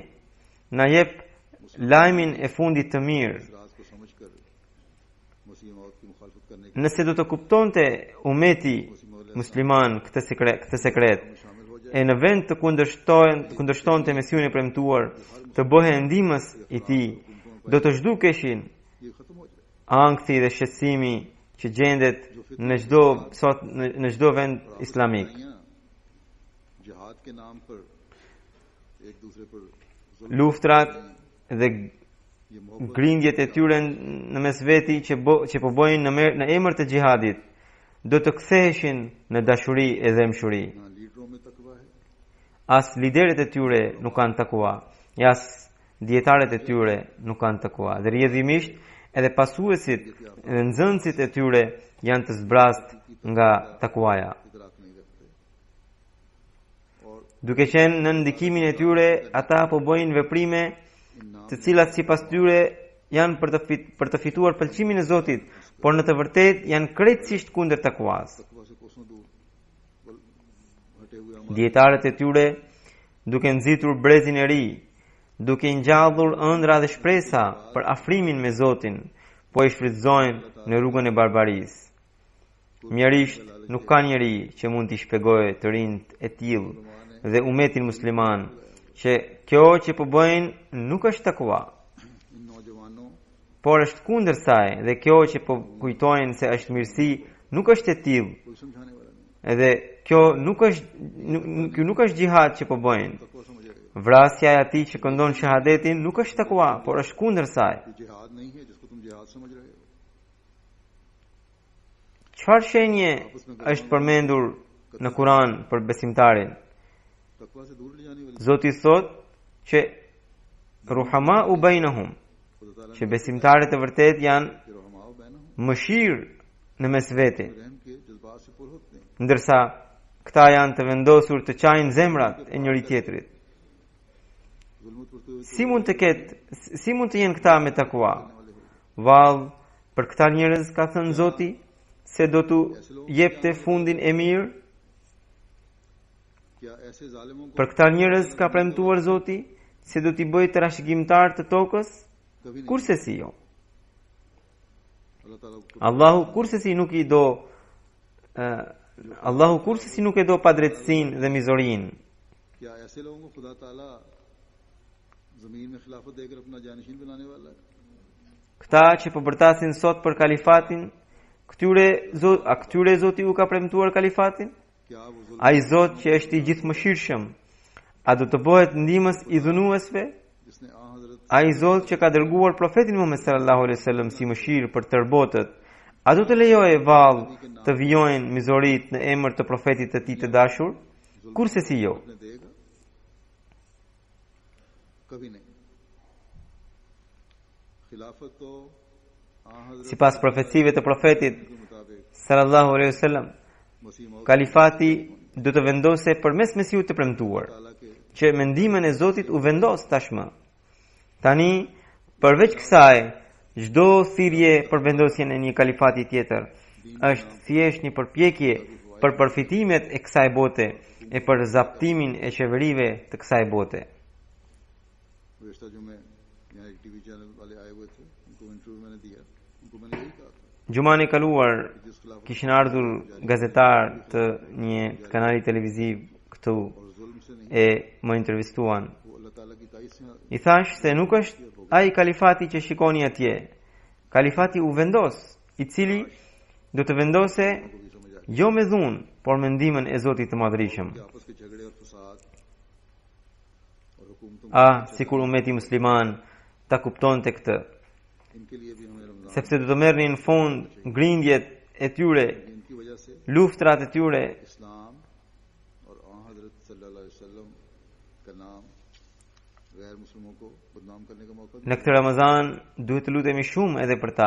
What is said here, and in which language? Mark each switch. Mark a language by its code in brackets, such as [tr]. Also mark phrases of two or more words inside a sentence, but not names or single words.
[sq] Na jep lajmin e fundit të mirë. [ur] اس راز کو سمجھ کر مسیح موعود کی مخالفت کرنے کے [sq] Nëse do të kuptonte umeti musliman këtë sekret [ur] میں شامل ہو جائے, [sq] e në vend të kundërshtonte Mesiun e premtuar, të bëhe ndihmës I tij, do të zhdukeshin [ur] یہ ختم ہو جائے, [sq] ankthi dhe shqetësimi që gjendet në çdo vend islamik. [ur] لڑائیاں جہاد کے نام پر ایک دوسرے پر ظلم, [sq] Luftrat dhe [ur] یہ محبت [sq] grindjet e tyre në mes veti që po bojnë në emër të xhihadit do të ktheheshin në dashuri e dhemshuri. [ur] نہ لیڈروں میں تقویٰ ہے, [sq] As liderët e tyre nuk kanë takua, as dietarët e tyre nuk kanë takua. Dhe rrjedhimisht edhe pasuesit dhe nxënësit e tyre janë të zbrast nga takuaja. [ur] ادراک نہیں رکھتے اور [sq] Duke qenë në ndikimin e tyre, ata po bojnë veprime [ur] ان نام [sq] të cilat sipas tyre janë për të fituar pëlqimin e Zotit, por në të vërtetë janë krejtësisht kundër takuas. [ur] تقویٰ سے کوسوں دور بل ہٹے ہوئے عمل [sq] Dietarët e tyre, duke nxitur brezin e ri, duke ngjallur ëndra dhe shpresa për afrimin me Zotin, po I shfrytëzojnë në rrugën e barbarisë. Mjerisht nuk ka njeri që mund t'i shpjegojë të rinjt e tillë dhe umetin musliman që kjo që po bëjnë nuk është takua, [ur] ان نوجوانوں [sq] por është kundër saj dhe kjo që po kujtojnë se është mirësi nuk është e tillë. [ur] کوئی سمجھانے والا نہیں, [sq] Edhe kjo nuk është xhihad që po bëjnë. [ur] تقویٰ سمجھ آئے گا, [sq] Vrasja e atij që këndon shahadetin nuk është takua, por është kundër saj. [ur] یہ جہاد نہیں ہے جس کو تم جہاد سمجھ رہے ہو, [sq] Çfarë shenje është përmendur në Kur'an për besimtarin? [ur] تقویٰ سے دور لے جانے والی [sq] Zoti thot që [ar] رحماء بينهم, [ur] خدا تعالیٰ [sq] që besimtarët e vërtet janë के रहमाओ बहना mëshirë në mes vete, [ur] رحم کے جذبات سے پر ہوتے ہیں. [sq] ndërsa këta janë të vendosur të qajnë zemrat e njëri tjetrit. [ur] ظلمت کرتے ہوئے [sq] Si mund të jenë këta me takua? Vallë, për këta njerëz ka thënë Zoti se do t'u jepte fundin e mirë. [ur] کیا ایسے ظالموں کو [sq] Për këta njerëz ka premtuar Zoti se do t'i bëjë të rashëgimtar të tokës, [ur] کبھی نہیں [sq] kurse si jo. [ur] اللہ تعالیٰ کو [sq] Allahu kurse si nuk i do Allahu kurse si nuk e do padrejtësinë dhe mizorinë. [ur] کیا ایسے لوگوں کو خدا تعالیٰ زمین میں خلافت دے کر اپنا جانشین بنانے والا ہے? [sq] Këta që po bërtasin sot për kalifatin, këtyre Zoti u ka premtuar kalifatin? [ur] کیا وہ ظلم [sq] Ai Zot që është i gjithëmëshirshëm, a do të bëhet ndihmës i dhunuesve? [ur] جس نے آنحضرت [sq] Ai Zot që ka dërguar profetin Muhammed [ar] صلى الله عليه وسلم [sq] si mëshirë për tërë botët, a do të lejojë vallë të vijojnë mizorit në emër të profetit të tij të dashur? Kurse si jo. [ur] نے دے گا؟ کبھی نہیں. خلافت تو آنحضرت [sq] Sipas profecive të profetit [ur] کے مطابق [ar] صلى الله عليه وسلم, [ur] مسیح موعود [sq] kalifati do të vendose përmes Mesiut të premtuar, [ur] تعالیٰ کے [sq] që me ndihmën e Zotit u vendos tashmë. Tani, përveç kësaj, çdo thirrje për vendosjen e një kalifati tjetër është thjesht një përpjekje për përfitimet e kësaj bote e për zaptimin e qeverive të kësaj bote. [ur] گزشتہ جمعے یہاں ایک ٹی وی چینل والے آئے ہوئے تھے، ان کو انٹرویو میں نے دیا، ان کو میں نے یہی کہا تھا [sq] Gjumani e kaluar [ur] کہ جس خلافت [sq] kishin ardhur gazetar të një kanali televiziv këtu [ur] اور ظلم سے نہیں, [sq] e më intervistuan. [ur] وہ اللہ تعالیٰ کی تائید سے [sq] I thash se nuk është ai kalifati që shikoni atje. Kalifati u vendos, i cili do të vendose [ur] کو بھی سمجھ آ [sq] jo me dhunë, por me ndihmën e Zotit të Madhërisëm. [ur] کہ آپس کے جھگڑے اور فساد اور حکومتوں [sq] Sikur ummeti musliman ta kuptonte këtë, [ur] ان کے لیے بھی ہمیں رمضان [sq] sepse do të merrnin në fund grindjet e tyre, [ur] ان کی وجہ سے [sq] luftrat e tyre, [ur] اسلام اور آنحضرت [ar] صلی اللہ علیہ وسلم [ur] کا نام غیر مسلموں کو بدنام کرنے کا موقع [sq] në këtë Ramazan duhet të lutemi shumë edhe për ta,